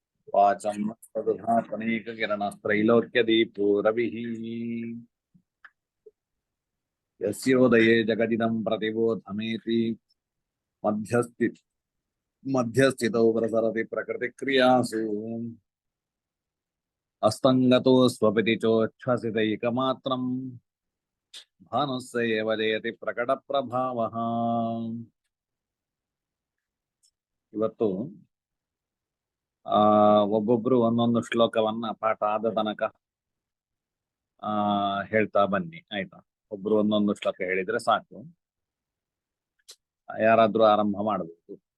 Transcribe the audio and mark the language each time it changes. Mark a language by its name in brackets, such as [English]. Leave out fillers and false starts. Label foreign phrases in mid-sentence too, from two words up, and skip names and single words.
[Sanskrit] वाचं तदुधातनेककिरणत्रैलोक्यदीपो रविः यस्योदये जगदिदं प्रतिबोधमेति मध्यस्थितौ प्रसरति प्रकृतिक्रियासु अस्तङ्गतो स्वपिति चोच्छ्वसितैकमात्रम् भानुस्य एव जयति प्रकटप्रभावः। [Kannada] ಇವತ್ತು ಒಬ್ಬೊಬ್ರು ಒಂದೊಂದು ಶ್ಲೋಕವನ್ನ ಪಾಠ ಆದ ತನಕ ಹೇಳ್ತಾ ಬನ್ನಿ, ಆಯ್ತಾ? ಒಬ್ರು ಒಂದೊಂದು ಶ್ಲೋಕ ಹೇಳಿದ್ರೆ ಸಾಕು. ಯಾರಾದ್ರೂ ಆರಂಭ ಮಾಡಬಹುದು.